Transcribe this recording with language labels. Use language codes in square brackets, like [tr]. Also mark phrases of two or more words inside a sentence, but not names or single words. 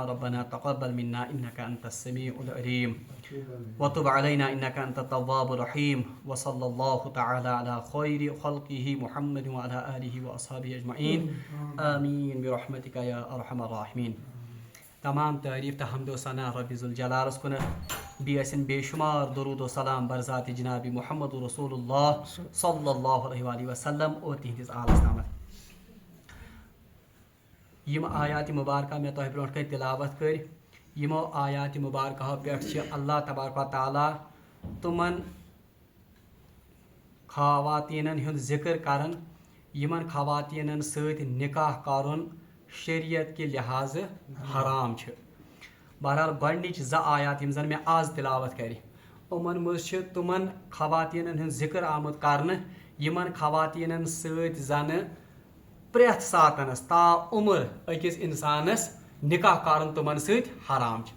[ar] ربنا تقبل منا إنك أنت السميع العليم وتب علينا إنك أنت التواب الرحيم. وصلى الله تعالى على خير خلقه محمد وعلى آله وأصحابه أجمعين. آمين برحمتك يا أرحم الراحمين. [ks] تمام تعریف تو حمد و ثنا رب ذوالجلال کن بیسن بے شمار درود و سلام بر ذات جناب محمد رسول اللہ [ar] صلی اللہ علیہ وآلہ وسلم [ks] اور تہندس آلس تامت. یم آیات مبارکہ میں تہ برونٹ کن تلاوت کر یمو آیات مبارکہ پہ [ar] اللہ تبارک و تعالی [ks] تمن خواتینن ہند ذکر کرن یمن خواتینن ست نکاح کرن [ur] شریعت کے لحاظ [ks] حرام چھ. بہرحال گۄڈنِچ زٕ آیات یم زن میں آز تلاوت کرِ یِمن منٛز چھِ تِمن خواتیٖنن ہُنٛد ذکر آمُت کرنہٕ یِمن خواتیٖنن سۭتۍ زنہٕ پرٛٮ۪تھ ساتنس تا عمر أکِس اِنسانس نکاح کرُن تِمن سۭتۍ حرام چھِ.